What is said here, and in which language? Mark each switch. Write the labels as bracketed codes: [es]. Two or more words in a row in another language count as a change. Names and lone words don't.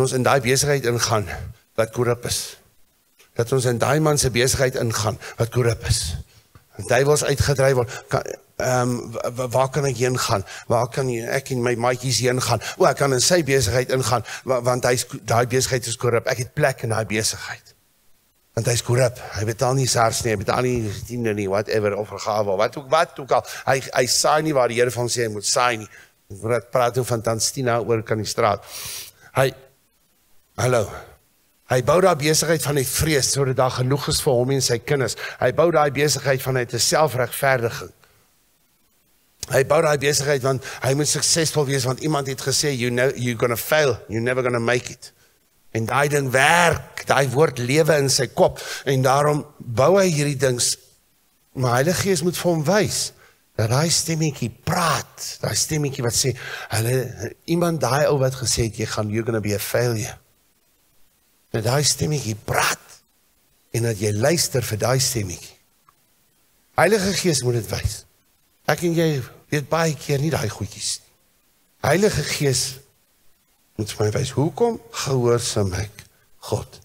[af] ons in die besigheid ingaan, wat korrup is, dat ons in die man se besigheid ingaan, wat korrup is, duiwels uitgedryf word, waar kan ek heen gaan, waar kan ek en my maatjies heen gaan, ek kan in sy besigheid ingaan, want die besigheid is korrup, ek het plek in die besigheid, want hy is korrup, hy betaal nie SARS nie, hy betaal nie tiende nie, whatever, of vergawe, wat ook al, hy saai nie waar die Here van sê, hy moet saai nie, ek praat nou van Tanstina oor kan die straat, hy bou daar besigheid van die vrees, sodat daar genoeg is vir hom en sy kinders, hy bou daar besigheid vanuit 'n selfregverdiging, hy bou daar besigheid, want hy moet suksesvol wees, want iemand het gesê, [en] you're gonna fail, you're never gonna make it, [af] en die ding werk, die woord lewe in sy kop, en daarom bou hy hierdie dings, maar Heilige Gees moet vir hom wys, dat die stemmetjie praat, die stemmetjie wat sê, iemand die ou wat gesê het, [en] you're gonna be a failure, [af] dat die stemmetjie praat, en dat jy luister vir die stemmetjie. Heilige Gees moet dit wys. Ek en jy weet baie keer nie die goedjies. Heilige Gees Moet vir my wys, hoekom gehoorsaam ek God?